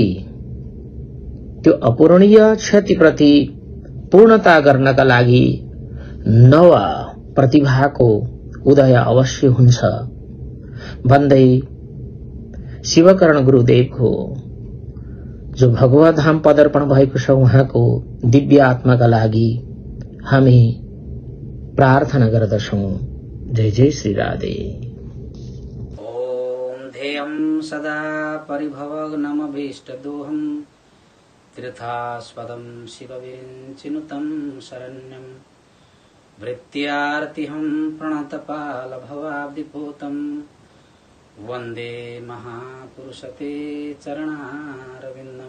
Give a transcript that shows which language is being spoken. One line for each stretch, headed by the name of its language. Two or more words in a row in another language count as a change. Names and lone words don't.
Nepali: त्यो अपूरणीय क्षतिप्रति पूर्णता गर्नका लागि नव प्रतिभाको उदय अवश्य हुन्छ भन्दै शिवकर्ण गुरुदेवको जो भगवत धाम पदार्पण भएको छ उहाँको दिव्य आत्माका लागि हामी प्रार्थना गर्दछौं। जय जय श्री राधे।
Sanskrit: ओम ध्येयं सदा परिभवग्नमभीष्टदोहं तीर्थास्पदं शिवविरिञ्चिनुतं शरण्यं वृत्त्यार्तिहं प्रणतपालभवाब्धिपूतं वन्दे महापुरुषते चरणारविन्दं।